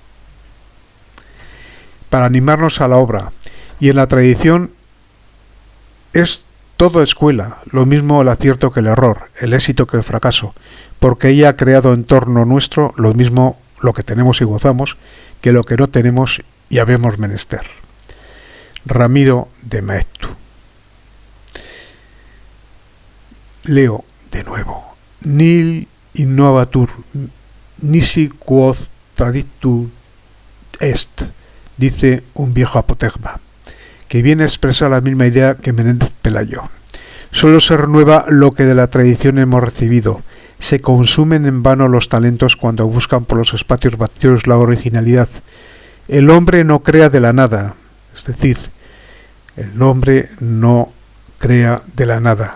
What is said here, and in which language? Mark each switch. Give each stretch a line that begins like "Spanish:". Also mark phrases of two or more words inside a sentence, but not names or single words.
Spanish: Para animarnos a la obra, y en la tradición es todo escuela, lo mismo el acierto que el error, el éxito que el fracaso, porque ella ha creado en torno nuestro lo mismo lo que tenemos y gozamos, que lo que no tenemos y habemos menester. Ramiro de Maeztu. Leo de nuevo.
Latin: Nil innovatur, nisi quod traditur est,
Spanish: dice un viejo apotegma, que viene a expresar la misma idea que Menéndez Pelayo. Solo se renueva lo que de la tradición hemos recibido. Se consumen en vano los talentos cuando buscan por los espacios vacíos la originalidad. El hombre no crea de la nada, es decir, el hombre no crea de la nada.